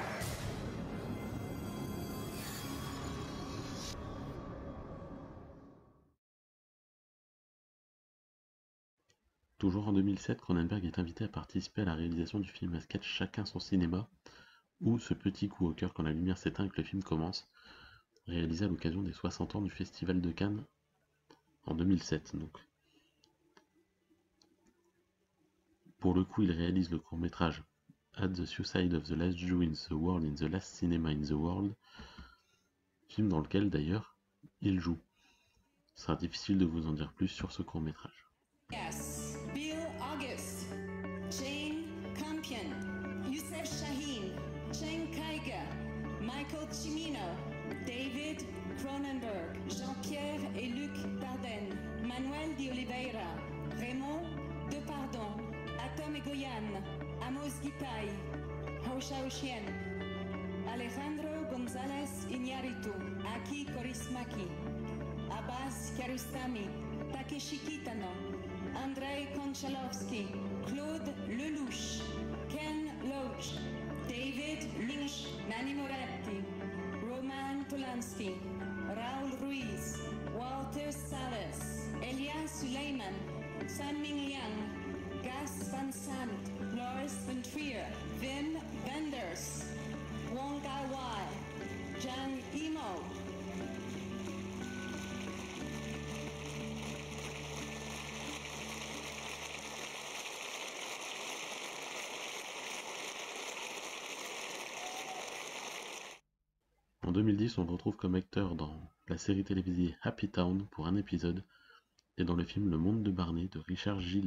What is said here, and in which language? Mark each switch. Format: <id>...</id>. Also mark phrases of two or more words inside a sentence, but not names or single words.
<fr>Toujours en 2007, Cronenberg est invité à participer à la réalisation du film à sketch Chacun son cinéma, ou ce petit coup au cœur quand la lumière s'éteint et que le film commence, réalisé à l'occasion des 60 ans du Festival de Cannes en 2007. Donc. Pour le coup, il réalise le court-métrage At the Suicide of the Last Jew in the World in the Last Cinema in the World, film dans lequel d'ailleurs il joue. Ce sera difficile de vous en dire plus sur ce court-métrage. Yes, Bill August, Jane Campion, Youssef Chahine, Jane Kaiga, Michael Cimino, David Cronenberg, Jean-Pierre et Luc Dardenne, Manuel de Oliveira, Raymond Depardon, Atom Egoyan, Amos Gipay, Hosha Oshien, Alejandro González Iñárritu, Aki Kaurismäki, Abbas Kiarostami, Takeshi Kitano, Andrei Konchalovsky, Claude Lelouch, Ken Loach, David Lynch, Nanni Moretti, Roman Polanski, Raul Ruiz, Walter Salles, Elias Suleiman, San-Ming Liang, Gus Van Sant, Lars von Trier, Wim Wenders, Wong Kar-wai, Jang Imo. En 2010, on le retrouve comme acteur dans la série télévisée Happy Town pour un épisode et dans le film Le Monde de Barney de Richard J.</fr>